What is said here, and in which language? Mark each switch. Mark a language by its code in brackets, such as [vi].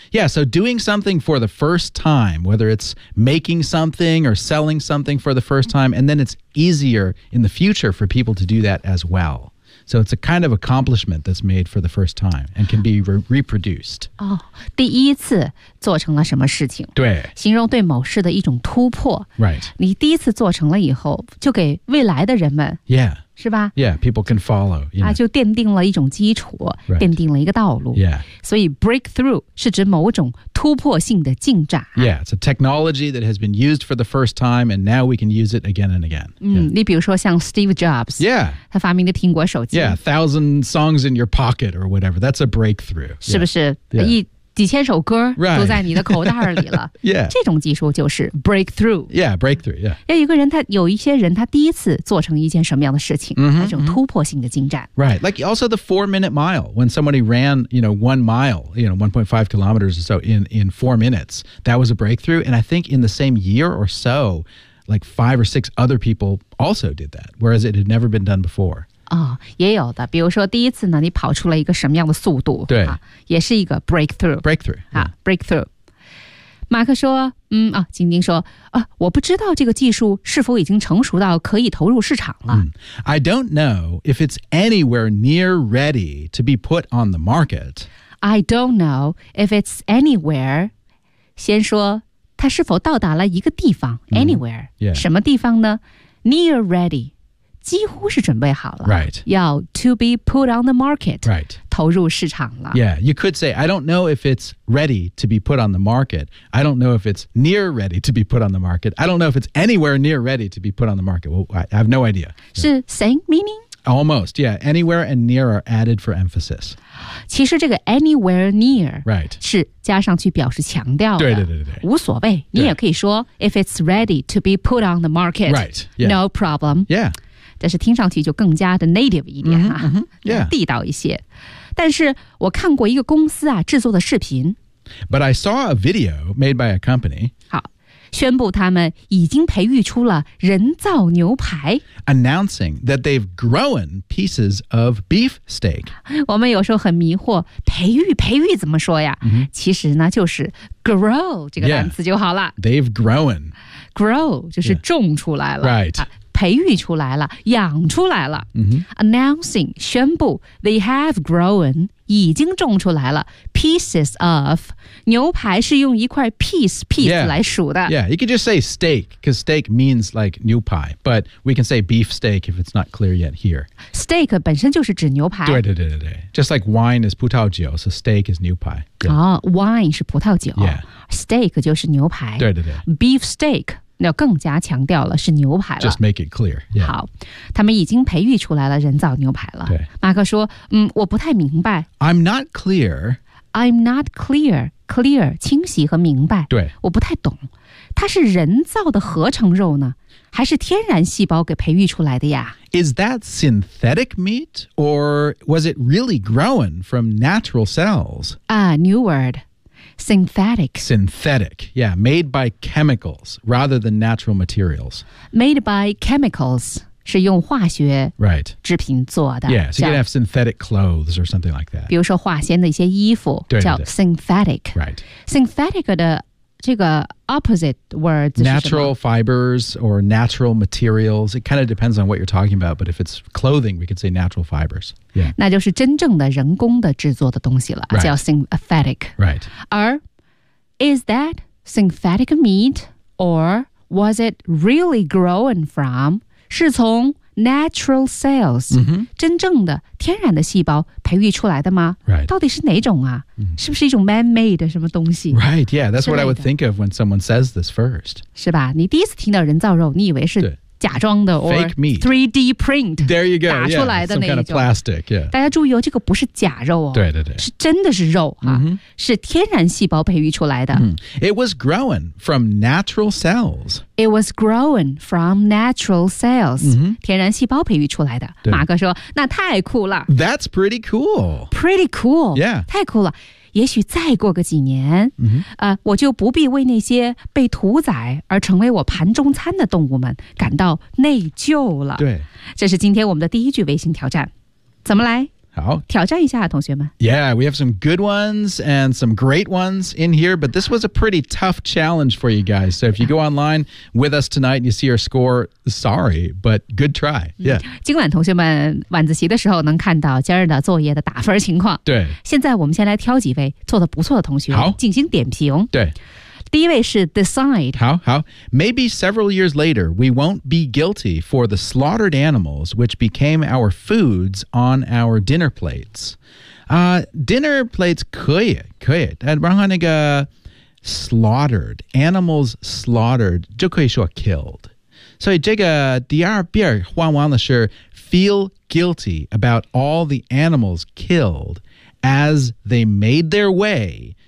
[en] Yeah, so doing something for the first time, whether it's making something or selling something for the first time, and then it's easier in the future for people to do that as well. So it's a kind of accomplishment that's made for the first time and can be reproduced. [zh] 哦，第一次做成了什么事情？对，形容对某事的一种突破。 [en] Right. [zh] 你第一次做成了以后，就给未来的人们。 [en] Yeah. [zh] 是吧 [en] ？Yeah, people can follow. You know. [zh] 啊，就奠定了一种基础， [en] right. [zh] 奠定了一个道路。 [en] Yeah. [zh] 所以 breakthrough 是指某种突破性的进展。 [en] Yeah, it's a technology that has been used for the first time, and now we can use it again and again.、 Yeah. [zh] 你比如说像 Steve Jobs. [en] Yeah. [zh] 他发明的苹果手机。 [en] Yeah, 1,000 songs in your pocket or whatever. That's a breakthrough. [zh] 是不是？ [en] Yeah. [zh] 一几千首歌都在你的口袋里了。 [en] Yeah. [zh] 这种技术就是 breakthrough. [en] Yeah, breakthrough, yeah. [zh] 要一个人他有一些人他第一次做成一件什么样的事情、 [en] mm-hmm. [zh] 他这种突破性的进展。 [en] Right, like also the 4-minute mile. When somebody ran, you know, 1 mile, you know, 1.5 kilometers or so in 4 minutes, that was a breakthrough. And I think in the same year or so, like 5 or 6 other people also did that, whereas it had never been done before. [zh] 哦，也有的，比如说第一次呢，你跑出了一个什么样的速度？对，啊、也是一个 breakthrough。 [en] breakthrough 啊、 yeah. ，breakthrough。 [zh] 马克说：“嗯啊，晶晶说啊，我不知道这个技术是否已经成熟到可以投入市场了。 Mm. [en] I don't know if it's anywhere near ready to be put on the market. I don't know if it's anywhere. [zh] 先说它是否到达了一个地方 ，anywhere，、 [en] mm. yeah. [zh] 什么地方呢 ？ [en] Near ready.” [zh] 几乎是准备好了 [en] right. [zh] 要 [en] to be put on the market、 right. [zh] 投入市场了 [en] Yeah, you could say I don't know if it's ready to be put on the market I don't know if it's near ready to be put on the market I don't know if it's anywhere near ready to be put on the market well, I have no idea [zh] 是 [en] same meaning? Almost, yeah Anywhere and near are added for emphasis [zh] 其实这个 [en] anywhere near、 right. [zh] 是加上去表示强调的对对对 对, 对无所谓你也可以说 [en] If it's ready to be put on the market Right,、yeah. No problem Yeah [zh] 但是听上去就更加的 native 一点、啊 mm-hmm, [en] yeah. [zh] 地道一些但是我看过一个公司啊制作的视频 [en] But I saw a video made by a company [zh] 好宣布他们已经培育出了人造牛排 [en] Announcing that they've grown pieces of beef steak [zh] 我们有时候很迷惑培育培育怎么说呀、 [en] mm-hmm. [zh] 其实呢就是 grow 这个单词就好了、 [en] yeah. They've grown [zh] Grow 就是种出来了、 [en] yeah. Right、啊 [zh] 培育出来了，养出来了。 [en] Mm-hmm. Announcing [zh] 宣布 ， [en] they have grown [zh] 已经种出来了 [en] pieces of [zh] 牛排是用一块 piece [en] yeah, [zh] 来数的。 [en] Yeah, you could just say steak because steak means like [zh] 牛排 [en] but we can say beef steak if it's not clear yet here. [zh] Steak 本身就是指牛排。对对对对对 [en] ，just like wine is [zh] 葡萄酒 [en] ，so steak is [zh] 牛排。哦 ，wine 是葡萄酒 [en] ，yeah，steak [zh] 就是牛排。对对对 [en] ，beef steak。 [zh] 那更加强调了是牛排了。 [en] Just make it clear.、Yeah. [zh] 好，他们已经培育出来了人造牛排了。对，马克说，嗯，我不太明白。 [en] I'm not clear. I'm not clear. Clear， [zh] 清晰和明白。对，我不太懂，它是人造的合成肉呢，还是天然细胞给培育出来的呀 [en] ？Is that synthetic meat, or was it really grown from natural cells? New word. Synthetic. Synthetic, yeah. Made by chemicals rather than natural materials. Made by chemicals [zh] 是用化学 [en] right [zh] 制品做的 [en] Yeah, so you can have synthetic clothes or something like that. [zh] 比如说化纤的一些衣服叫 synthetic. [en] Right. [zh] Synthetic 的这个 [en] opposite words [zh] 是什 [en] 么 Natural fibers or natural materials. It kind of depends on what you're talking about, but if it's clothing, we could say natural fibers. Yeah. [zh] 那就是真正的人工的制作的东西了、 [en] right. 叫 synthetic. Right. 而 is that synthetic meat or was it really grown from? [zh] 是从 [en] natural cells,、 mm-hmm. [zh] 真正的天然的细胞培育出来的吗 [en] Right. [zh] 到底是哪种啊是不是一种 [en] man-made [zh] 的什么东西 [en] Right, yeah, that's what I would think of when someone says this first. [zh] 是吧你第一次听到人造肉你以为是假装的 [en] or Fake meat. 3D print. There you go. [zh] 打出来的那种。 [en] Yeah, some kind of plastic, yeah. [zh] 大家注意哦这个不是假肉哦。对对对。是真的是肉啊、 [en] mm-hmm. [zh] 是天然细胞培育出来的。 [en] It was grown from natural cells. It was grown from natural cells.、 Mm-hmm. [zh] 天然细胞培育出来的。马克说那太酷了。 [en] That's pretty cool. Pretty cool. Yeah. [zh] 太酷了。也许再过个几年、 [en] mm-hmm. [zh] 我就不必为那些被屠宰而成为我盘中餐的动物们感到内疚了。对。这是今天我们的第一句微信挑战。怎么来好。挑战一下同学们。 [en] Yeah, we have some good ones and some great ones in here, but this was a pretty tough challenge for you guys. So if you go online with us tonight and you see our score, sorry, but good try. Yeah. [zh] 今晚同学们晚自习的时候能看到今日的作业的打分情况。对。现在我们先来挑几位做得不错的同学好进行点评。对。第一位是 decide [en] 好好 Maybe several years later we won't be guilty for the slaughtered animals which became our foods on our dinner plates、dinner plates [zh] 可以然后那个 [en] slaughtered animals slaughtered [zh] 就可以说 [en] killed [zh] 所以这个第二遍换完了是 [en] feel guilty about all the animals killed as they made their way